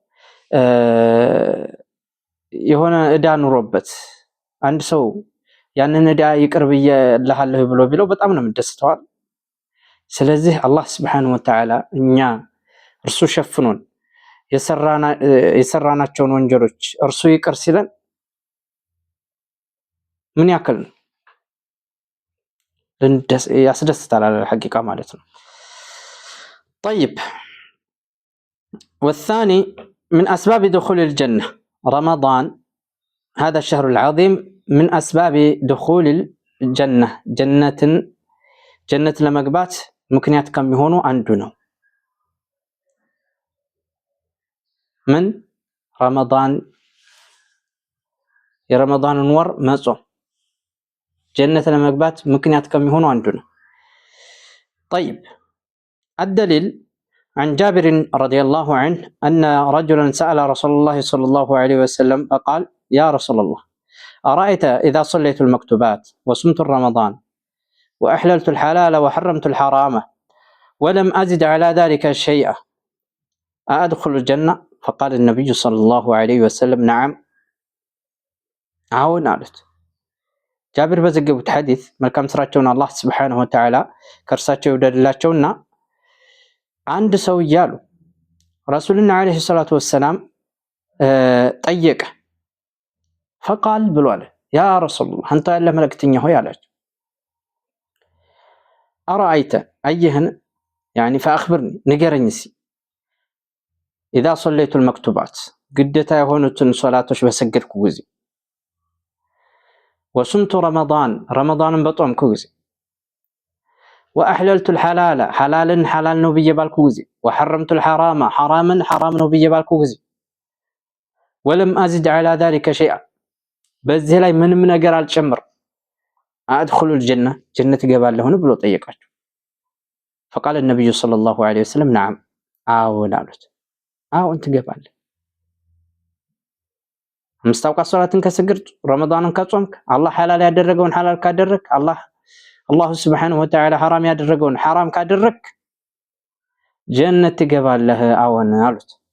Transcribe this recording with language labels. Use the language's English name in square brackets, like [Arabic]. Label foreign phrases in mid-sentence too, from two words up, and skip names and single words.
[Amharic] የሆነ እዳ ኑሮበት አንድ ሰው ያንን እዳ ይቅር ብዬልሃለሁ ብሎ ቢለው በጣም ነው የምደስተው። ስለዚህ አላህ [Arabic] سبحانه وتعالى [Amharic] እኛ እርሱ ሸፍኖን የሰራናቸውን ወንጀሎች እርሱ ይቅር ሲለን ምን ያክል ነው ያስደስታል ሐቂቃ ማለት ነው። [Arabic] طيب والثاني من أسباب دخول الجنة رمضان هذا الشهر العظيم من أسباب دخول الجنة [Amharic] جنة ለመግባት ምክንያት ከሚሆኑ አንዱ ነው። [Arabic] من رمضان [Amharic] የረመዳንን ወር መጾም ጀነት ለመግባት ምክንያት ከሚሆኑ አንዱ ነው። [Arabic] طيب الدليل عن جابر رضي الله عنه أن رجلا سأل رسول الله صلى الله عليه وسلم فقال يا رسول الله أرأيت إذا صليت المكتوبات وصمت رمضان وأحللت الحلال وحرمت الحرام ولم أزد على ذلك شيئا أأدخل الجنة؟ فقال النبي صلى الله عليه وسلم نعم عون [Amharic] አሉት። ጃብር በዘገቡት ሐዲስ መልካም ስራቸውን አላህ [Arabic] سبحانه وتعالى [Amharic] ከርሳቸው ይወደድላቸውና አንድ ሰው እያሉ ረሱልና [Arabic] عليه الصلاة والسلام [Amharic] ጠየቀ። فقال ብሏል [Arabic] يا رسول الله [Amharic] አንተ ያለ መልእክተኛ ሆይ አላቸው። [Arabic] أرأيت أيهن يعني فأخبرني [Amharic] ንገረኝ እስኪ [Arabic] إذا صليت المكتوبات [Amharic] ግዴታ የሆኑትን ሶላቶች በሰገድኩ ጊዜ [Arabic] وصمت رمضان [Amharic] በጦምኩ ጊዜ [Arabic] وأحللت الحلال [Amharic] حلال ነው ብዬ ባልኩ ጊዜ [Arabic] وحرمت الحرام [Amharic] حرام ነው ብዬ ባልኩ ጊዜ [Arabic] ولم أزد على ذلك شيئا [Amharic] በዚህ ላይ ምንም ነገር አልጨምር [Arabic] أدخل الجنة [Amharic] ጀነት እገባለሁን ብሎ ጠየቃቸው። [Arabic] فقال النبي صلى الله عليه وسلم نعم [Amharic] አዎን አሉት። አዎን ትገባለህ። 5 አውቃት ሶላትን ከሰገድክ ረመዳንን ከጾምክ አላህ ሐላል ያደረገውን ሐላል ካደረክ አላሁ [Arabic] سبحانه وتعالى [Amharic] ሐራም ያደረገውን ሐራም ካደረክ ጀነት ትገባለህ አዎን አሉት።